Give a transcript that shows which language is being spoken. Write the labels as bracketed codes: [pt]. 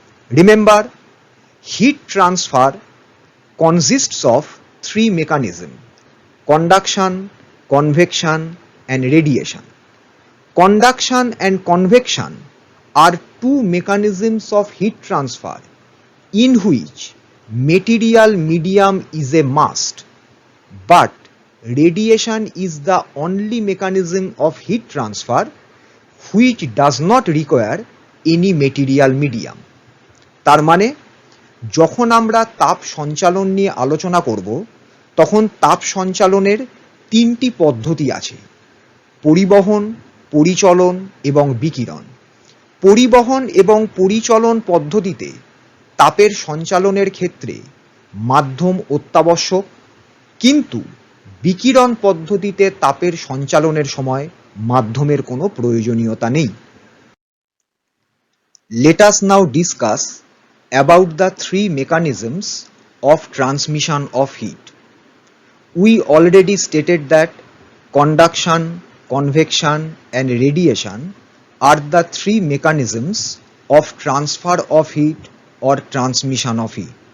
[en] Remember, heat transfer consists of three mechanisms: conduction, convection, and radiation. Conduction and convection are two mechanisms of heat transfer in which material medium is a must, but radiation is the only mechanism of heat transfer which does not require any material medium. [bn] তার মানে যখন আমরা তাপ সঞ্চালন নিয়ে আলোচনা করব তখন তাপ সঞ্চালনের তিনটি পদ্ধতি আছে: পরিবহন, পরিচলন এবং বিকিরণ। পরিবহন এবং পরিচলন পদ্ধতিতে তাপের সঞ্চালনের ক্ষেত্রে মাধ্যম অত্যাবশ্যক, কিন্তু বিকিরণ পদ্ধতিতে তাপের সঞ্চালনের সময় মাধ্যমের কোনো প্রয়োজনীয়তা নেই। [en] Let us now discuss about the three mechanisms of transmission of heat. We already stated that conduction, convection, and radiation are the three mechanisms of transfer of heat or transmission of heat.